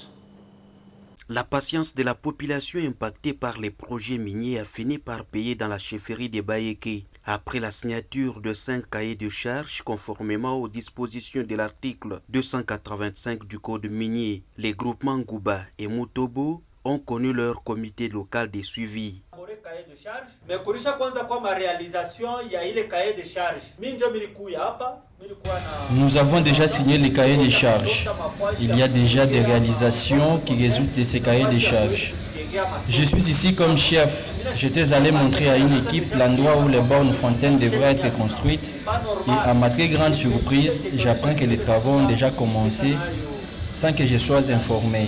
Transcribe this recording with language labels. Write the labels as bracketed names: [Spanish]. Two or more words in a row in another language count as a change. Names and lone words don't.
[French] La patience de la population impactée par les projets miniers a fini par payer dans la chefferie de Baïké. Après la signature de 5 cahiers de charges conformément aux dispositions de l'article 285 du Code minier, les groupements Ngouba et Moutoubo ont connu leur comité local de suivi. [Swahili] Mais kurisha kwanza kwa ma réalisation ya ile [French] cahier de charge. [Swahili] Mimi ndio nilikuya hapa. [French] Nous avons déjà signé les cahiers des charges. Il y a déjà des réalisations qui résultent de ces cahiers des charges. Je suis ici comme chef. J'étais allé montrer à une équipe l'endroit où les bornes fontaines devraient être construites et à ma très grande surprise, j'apprends que les travaux ont déjà commencé sans que je sois informé.